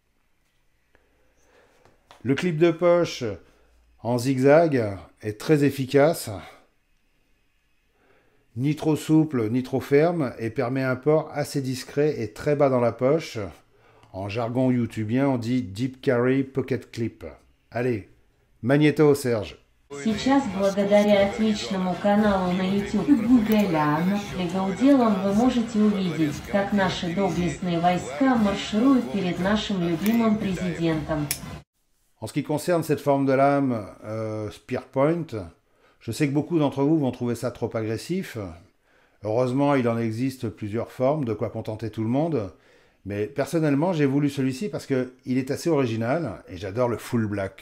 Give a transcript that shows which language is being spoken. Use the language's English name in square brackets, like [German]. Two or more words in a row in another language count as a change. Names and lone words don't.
[French] Le clip de poche en zigzag est très efficace. Ni trop souple, ni trop ferme, et permet un port assez discret et très bas dans la poche. En jargon youtubien, on dit [English] Deep Carry Pocket Clip. [French] Allez, magnéto, Serge. [Russian] Сейчас, благодаря отличному каналу на YouTube Гугелян, Легалделом вы можете увидеть, как наши доблестные войска маршируют перед нашим любимым президентом. [French] En ce qui concerne cette forme de lame [English] Spear Point, [French] je sais que beaucoup d'entre vous vont trouver ça trop agressif. Heureusement, il en existe plusieurs formes, de quoi contenter tout le monde. Mais personnellement, j'ai voulu celui-ci parce qu'il est assez original et j'adore le [English] full black.